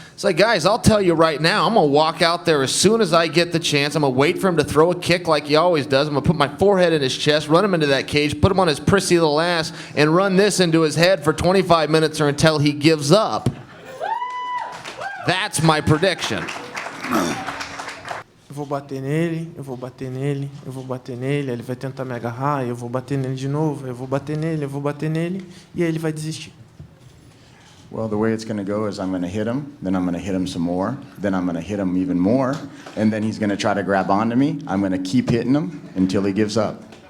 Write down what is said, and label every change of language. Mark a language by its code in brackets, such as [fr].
[en] It's like, guys, I'll tell you right now, I'm going to walk out there as soon as I get the chance. I'm going to wait for him to throw a kick like he always does. I'm going to put my forehead in his chest, run him into that cage, put him on his prissy little ass, and run this into his head for 25 minutes or until he gives up. That's my prediction. [pt] Eu vou bater nele, eu vou bater nele, eu vou bater nele, ele vai tentar me agarrar, eu vou bater nele de novo, eu vou bater nele, eu vou bater nele, e aí ele vai desistir. [en] Well, the way it's going to go is I'm going to hit him, then I'm going to hit him some more, then I'm going to hit him even more, and then he's going to try to grab onto me. I'm going to keep hitting him until he gives up.